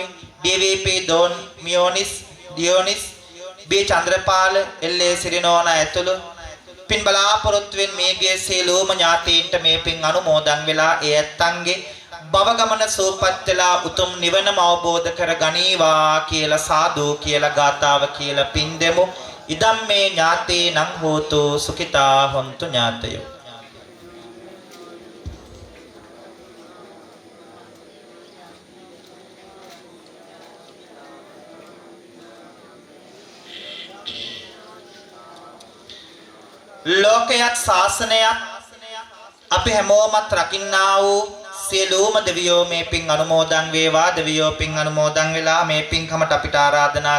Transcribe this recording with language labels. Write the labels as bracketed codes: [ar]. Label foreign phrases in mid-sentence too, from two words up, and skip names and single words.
[si] DVP Don Dionis B චන්ද්‍රපාල LA සිරිනෝනා ඇතුළු පින් බලාපොරොත්තුවෙන් මේගේ සියලුම ඥාතීන්ට මේ පින් අනුමෝදන් වෙලා ඒ ඇත්තන්ගේ භව ගමන සෝපත් වෙලා උතුම් නිවනම අවබෝධ කර ගනීවා කියලා සාදු කියලා ගාතාව කියලා පින් දෙමු [pi] ඉදම් මේ ඥාතේ නං හෝතු සුඛිතා හොන්තු ඥාතයෝ [si] ලෝකයක් ශාසනයක් අපි හැමෝමත් රකින්නා වූ සියලුම දෙවියෝ මේ පින් අනුමෝදන් වේවා දෙවියෝ පින් අනුමෝදන් වෙලා මේ පින්කමට අපිට ආරාධනා